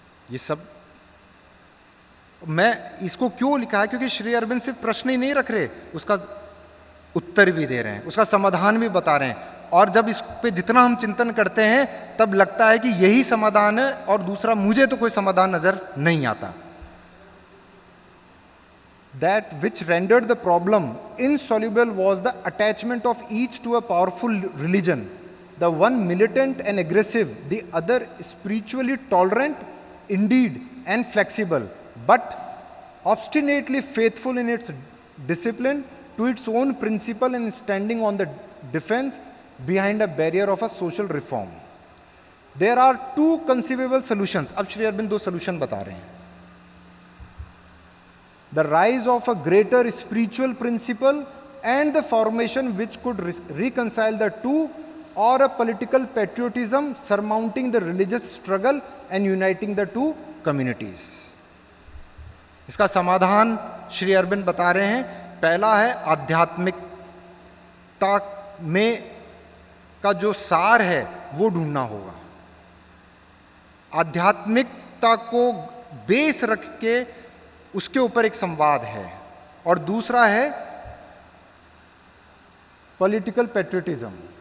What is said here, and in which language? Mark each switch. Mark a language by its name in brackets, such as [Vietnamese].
[Hindi] ये सब मैं इसको क्यों लिखा है, क्योंकि श्री अरविंद सिर्फ प्रश्न ही नहीं रख रहे, उसका उत्तर भी दे रहे हैं, उसका समाधान भी बता रहे हैं। और जब इस पे जितना हम चिंतन करते हैं तब लगता है कि यही समाधान है, और दूसरा मुझे तो कोई समाधान नजर नहीं आता। [English] That which rendered the problem insoluble was the attachment of each to a powerful religion, the one militant and aggressive, the other spiritually tolerant indeed and flexible, but obstinately faithful in its discipline to its own principle and standing on the defense behind a barrier of a social reform. There are two conceivable solutions. [Hindi] अब श्री अरविंद दो solution बता रहे हैं। [English] The rise of a greater spiritual principle and the formation which could reconcile the two, or a political patriotism surmounting the religious struggle and uniting the two communities. [Hindi] इसका समाधान श्री अरविंद बता रहे हैं। पहला है आध्यात्मिकता में का जो सार है वो ढूंढना होगा। आध्यात्मिकता को बेस रख के उसके ऊपर एक संवाद है, और दूसरा है पॉलिटिकल पैट्रियटिज्म।